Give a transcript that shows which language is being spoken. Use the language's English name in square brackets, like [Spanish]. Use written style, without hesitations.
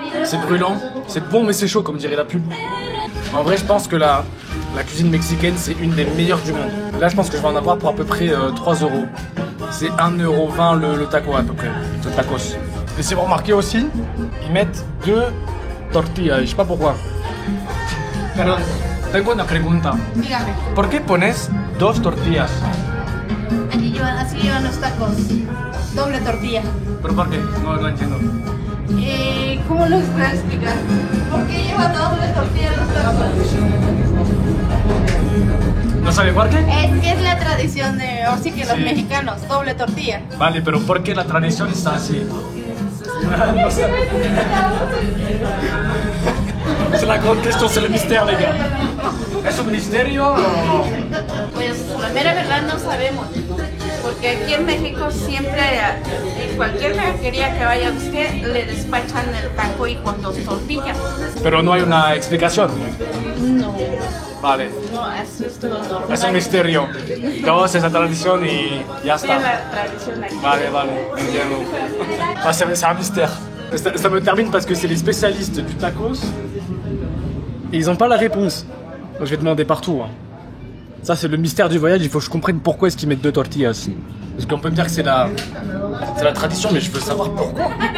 [French] C'est brûlant, c'est bon mais c'est chaud comme dirait la pub. En vrai je pense que la cuisine mexicaine c'est une des meilleures du monde. Là je pense que je vais en avoir pour à peu près 3 euros. C'est 1,20 € le taco à peu près, le tacos. Et si vous remarquez aussi, ils mettent 2 tortillas, je sais pas pourquoi. [Spanish] Perdón, tengo una pregunta. Dígame. ¿Por qué pones 2 tortillas? Así llevan los tacos. Doble tortilla. ¿Pero por qué? No entiendo. ¿Cómo los voy a explicar? ¿Por qué llevan doble tortilla los tacos? ¿No sabe por qué? Es que es la tradición de, ahora sí que los mexicanos, doble tortilla. Vale, pero ¿por qué la tradición está así? No sé. [French] C'est la grande question, c'est le mystère, les gars. [Spanish] ¿Es un misterio o...? Pues la mera verdad no sabemos. Porque aquí en México siempre, en cualquier taquería que vaya usted, le despachan el taco y con 2 tortillas. Pero no hay una explicación. No, Vale. no, eso es lo normal. Es un misterio. Entonces es la tradición y ya Es está. la tradición aquí. Vale, entiendo. [French] Ah, c'est un mystère. Ça me termine parce que c'est les spécialistes du tacos. Et ils n'ont pas la réponse. Donc je vais demander partout. Hein. Ça c'est le mystère du voyage, il faut que je comprenne pourquoi est-ce qu'ils mettent 2 tortillas. Parce qu'on peut me dire que c'est la tradition, mais je veux savoir pourquoi.